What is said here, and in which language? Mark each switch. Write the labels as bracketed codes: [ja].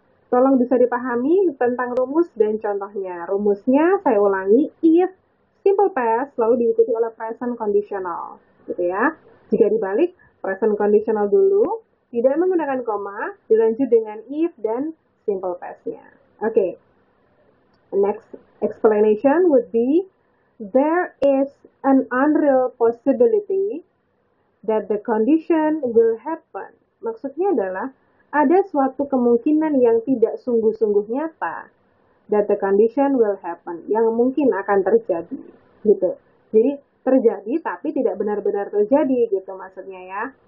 [id] Tolong bisa dipahami tentang rumus dan contohnya. Rumusnya, saya ulangi, if simple past lalu diikuti oleh present conditional, gitu ya. Jika dibalik, present conditional dulu, tidak menggunakan koma, dilanjut dengan if dan simple past-nya. [en] Okay. Next explanation would be, there is an unreal possibility that the condition will happen. [id] Maksudnya adalah, ada suatu kemungkinan yang tidak sungguh-sungguh nyata [en] that the condition will happen, [id] yang mungkin akan terjadi, gitu. Jadi terjadi tapi tidak benar-benar terjadi, gitu maksudnya ya.